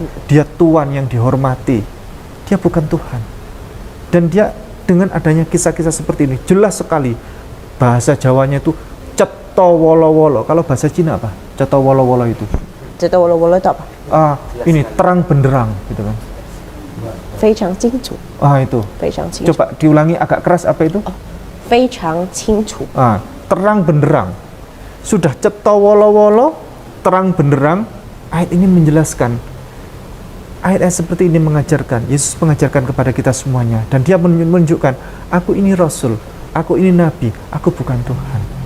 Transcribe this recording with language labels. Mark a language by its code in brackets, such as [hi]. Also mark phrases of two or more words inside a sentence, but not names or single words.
[id] Dia tuan yang dihormati. Dia bukan Tuhan. Dan dia dengan adanya kisah-kisah seperti ini jelas sekali bahasa Jawanya itu [jv] ceto wolo-wolo. [id] Kalau bahasa Cina apa? [jv] Ceto wolo-wolo [id] itu. [jv] Ceto wolo-wolo [id] itu apa? Ini terang benderang gitu kan. [zh] 非常清楚. [id] Itu. [zh] 非常清楚. [id] Coba diulangi agak keras apa itu? [zh] 非常清楚. [id] Terang benderang. Sudah [jv] ceto wolo-wolo, [id] terang benderang. Ayat ini menjelaskan. Ayat-ayat seperti ini mengajarkan, Yesus mengajarkan kepada kita semuanya, dan dia menunjukkan, aku ini Rasul, aku ini Nabi, aku bukan Tuhan.